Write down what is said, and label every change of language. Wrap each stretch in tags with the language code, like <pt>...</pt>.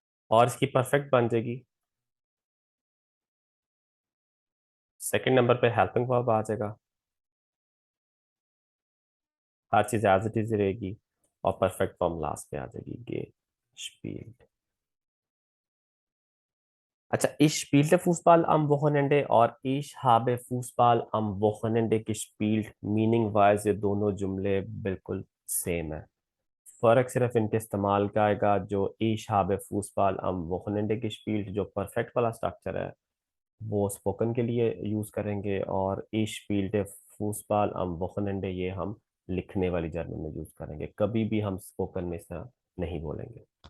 <hi>और इसकी परफेक्ट बन जाएगी, सेकंड नंबर पे हेल्पिंग वर्ब आ जाएगा। हर चीज एज इट इज रहेगी और परफेक्ट फॉर्म लास्ट पे आ जाएगी, गे स्पील्ड। अच्छा,</hi> <de>ich spielte Fußball am Wochenende</de> <hi>और</hi> <de>ich habe Fußball am Wochenende gespielt,</de> <hi>meaning wise ये दोनों जुमले बिल्कुल सेम है। फर्क सिर्फ इनके इस्तेमाल का आएगा। जो</hi> <de>ich habe Fußball am Wochenende gespielt</de> <hi>जो परफेक्ट वाला स्ट्रक्चर है वो स्पोकन के लिए यूज करेंगे, और</hi> <de>ich spielte Fußball am Wochenende</de> <hi>ये हम लिखने वाली जर्मन में यूज करेंगे। कभी भी हम स्पोकन में इस तरह नहीं बोलेंगे।</hi>